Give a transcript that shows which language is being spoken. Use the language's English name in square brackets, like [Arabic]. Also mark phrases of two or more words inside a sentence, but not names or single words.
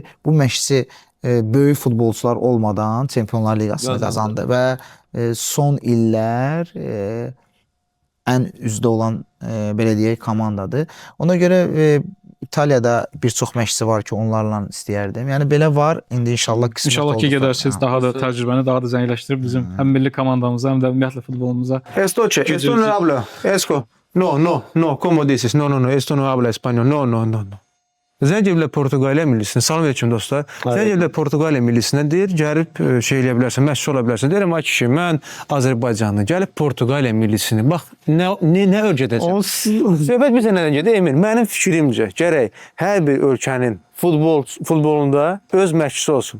[Azerbaijani] Bu məşqçi böyük futbolçular olmadan Çempionlar Liqasını qazandı və son illər ən üzdə olan belə deyək komandadır. Ona görə İtaliyada bir çox məşqçi var ki, onlarla istəyərdim. Yəni belə var. İndi inşallah qismət İnşallah ki, olduqda. gedərsiniz, daha da təcrübəni daha da zənginləşdirib bizim həm milli komandamıza, həm də ümumiyyətlə futbolumuza. [Spanish] Esto no habla, Esco. No, ¿cómo dices? No, esto no habla español. No. [Azerbaijani] Zəncəblə Portuqaliya millisinə, [Arabic] سلام علیکم [Azerbaijani] dostlar. Zəncəblə Portuqaliya millisinə deyir, gəlib şey eləyə bilərsən, məşqçi ola bilərsən. Deyirəm, ay kişi, mən Azərbaycanlı, gəlib Portuqaliya millisini, bax, nə ölkədəcəm? Söhbət bizə nədən gedir, Emir? Mənim fikrimcə, gərək hər bir ölkənin futbolunda öz məşqçisi olsun.